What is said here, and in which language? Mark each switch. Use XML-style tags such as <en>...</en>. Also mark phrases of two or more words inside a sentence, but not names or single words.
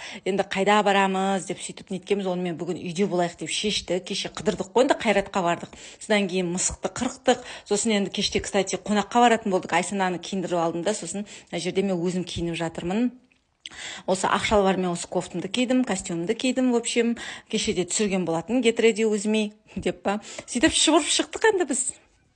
<kk>Енді қайда барамыз деп сөйтіп неткеміз, онымен бүгін үйде болайық деп шешті. Кеше қыдырдық қой, енді Қайратқа бардық. Содан кейін мысықты қырықтық. Сосын енді кеште, кстати, қонаққа баратын болдық. Айсананы киіндіріп алдым да, сосын мына жерде мен өзім киініп жатырмын. Осы ақ шалбармен осы кофтамды кидім, костюмымды кидім,</kk> <ru>в общем,</ru> <kk>кешеде түсірген болатын,</kk> <en>get ready with me</en> <kk>деп па. Сөйтіп шықпық енді біз.</kk>